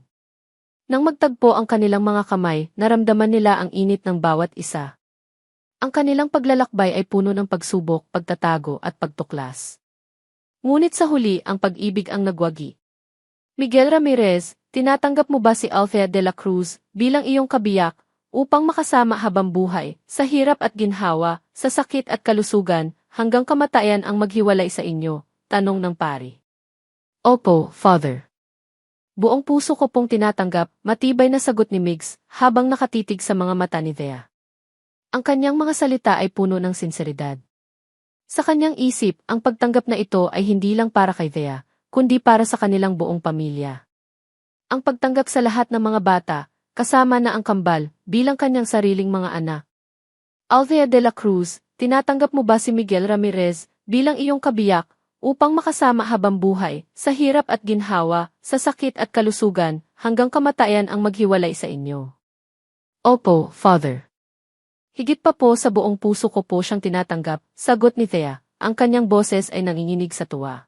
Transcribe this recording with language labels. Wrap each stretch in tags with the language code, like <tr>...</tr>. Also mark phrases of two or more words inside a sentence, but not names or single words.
<tl>Nang magtagpo ang kanilang mga kamay, naramdaman nila ang init ng bawat isa. Ang kanilang paglalakbay ay puno ng pagsubok, pagtatago at pagtuklas. Ngunit sa huli, ang pag-ibig ang nagwagi. Miguel Ramirez, tinatanggap mo ba si Althea de la Cruz bilang iyong kabiyak upang makasama habang buhay, sa hirap at ginhawa, sa sakit at kalusugan, hanggang kamatayan ang maghiwalay sa inyo? Tanong ng pari. Opo, Father. Buong puso ko pong tinatanggap, matibay na sagot ni Migs, habang nakatitig sa mga mata ni Thea. Ang kanyang mga salita ay puno ng sinseridad. Sa kanyang isip, ang pagtanggap na ito ay hindi lang para kay Thea, kundi para sa kanilang buong pamilya. Ang pagtanggap sa lahat ng mga bata, kasama na ang kambal, bilang kanyang sariling mga anak. Althea de la Cruz, tinatanggap mo ba si Miguel Ramirez bilang iyong kabiyak, upang makasama habang buhay, sa hirap at ginhawa, sa sakit at kalusugan, hanggang kamatayan ang maghiwalay sa inyo? Opo, Father. Higit pa po sa buong puso ko po siyang tinatanggap, sagot ni Thea, ang kanyang boses ay nanginginig sa tuwa.</tl>